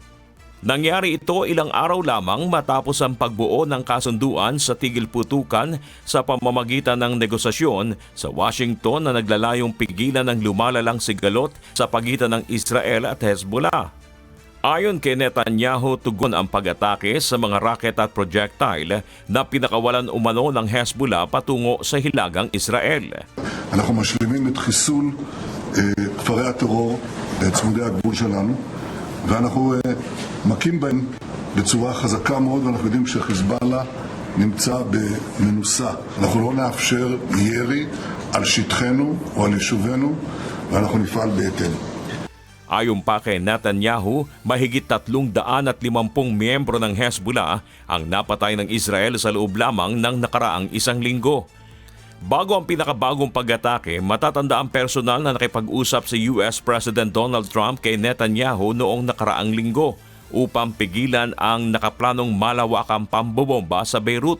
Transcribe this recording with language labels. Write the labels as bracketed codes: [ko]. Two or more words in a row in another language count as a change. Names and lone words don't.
[tl] Nangyari ito ilang araw lamang matapos ang pagbuo ng kasunduan sa tigil putukan sa pamamagitan ng negosasyon sa Washington na naglalayong pigilan ng lumalalang sigalot sa pagitan ng Israel at Hezbollah. Ayon kay Netanyahu, tugon ang pag-atake sa mga rocket at projectile na pinakawalan umano ng Hezbollah patungo sa hilagang Israel. [he] אנחנו משלימים את חיסול כפרי הטרור צמודי הגבול שלנו, ואנחנו מכים בהם בצורה חזקה מאוד, ואנחנו יודעים שחיזבאללה נמצא במנוסה. אנחנו לא נאפשר ירי על שטחנו או על יישובינו, ואנחנו נפעל בהתאם. [tl] Ayon pa kay Netanyahu, mahigit 350 miyembro ng Hezbollah ang napatay ng Israel sa loob lamang ng nakaraang isang linggo. Bago ang pinakabagong pag-atake, matatanda ang personal na nakipag-usap si [en] US President [tl] Donald Trump kay Netanyahu noong nakaraang linggo upang pigilan ang nakaplanong malawakang pambobomba sa Beirut.